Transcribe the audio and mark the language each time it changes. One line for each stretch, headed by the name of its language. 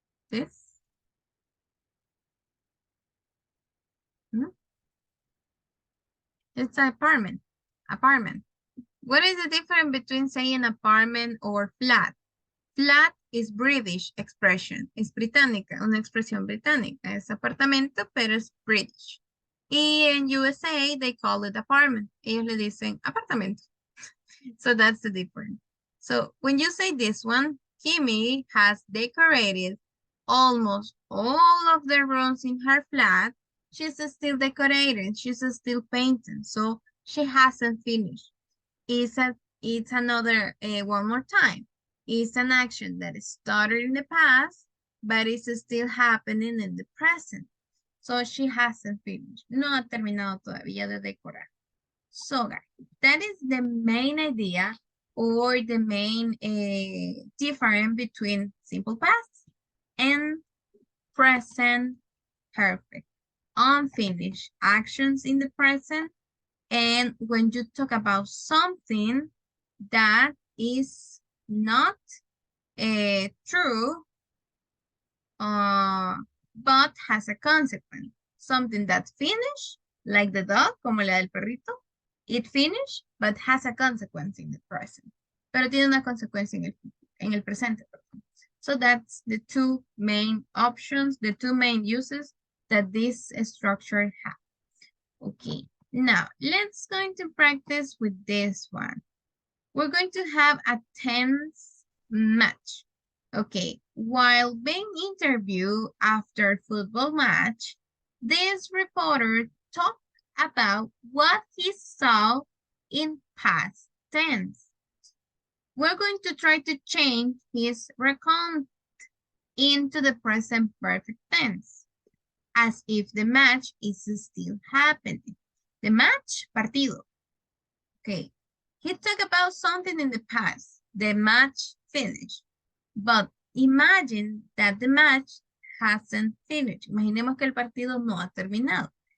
English: This? No. It's an apartment. Apartment. What is the difference between saying apartment or flat? Flat is British expression.
Spanish: Es británica, una expresión británica. Es apartamento, pero es British. Y en USA,
English: they call it apartment.
Spanish: Ellos le dicen apartamento.
English: So that's the difference. So when you say this one, Kimmy has decorated almost all of the rooms in her flat. She's still decorating. She's still painting. So she hasn't finished. It's another, one more time. It's an action that started in the past, but it's still happening in the present. So she hasn't finished.
Spanish: No ha terminado todavía de decorar.
English: So guys, that is the main idea or the main difference between simple past and present perfect. Unfinished actions in the present. And when you talk about something that is not true, but has a consequence. Something that's finished, like the dog,
Spanish: como la del perrito.
English: It finished, but has a consequence in the present.
Spanish: Pero tiene una consecuencia en el presente. Perdón.
English: So that's the two main options, the two main uses that this structure has. Okay, now let's going to practice with this one. We're going to have a tense match. Okay, while being interviewed after football match, this reporter talked about what he saw in past tense. We're going to try to change his recount into the present perfect tense, as if the match is still happening. The match, partido. Okay, he talked about something in the past. The match finished. But imagine that the match hasn't finished.
Spanish: Imaginemos que el partido no ha terminado.